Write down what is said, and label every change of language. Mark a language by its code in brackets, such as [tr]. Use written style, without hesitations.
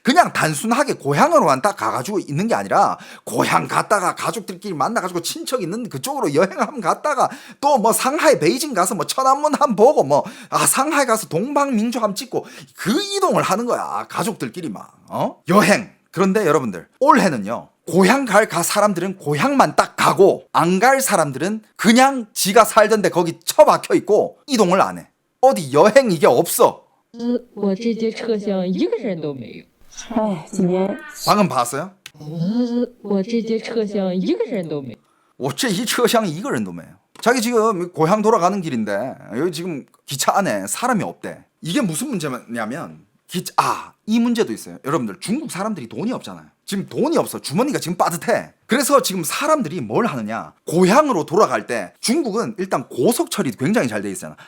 [ko] 그냥 단순하게 고향으로만 딱 가가지고 있는 게 아니라 고향 갔다가 가족들끼리 만나가지고 친척 있는 그쪽으로 여행 한번 갔다가 또 뭐 상하이 베이징 가서 뭐 천안문 한번 보고 상하이 가서 동방민족 한번 찍고 그 이동을 하는 거야. 가족들끼리 막 여행. 그런데 여러분들 올해는요, 고향 갈 사람들은 고향만 딱 가고 안 갈 사람들은 그냥 지가 살던 데 거기 처박혀 있고 이동을 안 해. 어디 여행 이게 없어. [zh] 我这节车厢一个人都没有。哎，今天 [ko] 방금 봤어요? [zh] 我这节车厢一个人都没有。 [ko] 어째 이车厢 이거를 놈해요. 자기 지금 고향 돌아가는 길인데 여기 지금 기차 안에 사람이 없대. 이게 무슨 문제냐면 이 문제도 있어요. 여러분들 중국 사람들이 돈이 없잖아요. 지금 돈이 없어. 주머니가 지금 빠듯해. 그래서 지금 사람들이 뭘 하느냐, 고향으로 돌아갈 때 중국은 일단 고속철이 굉장히 잘 돼 있잖아.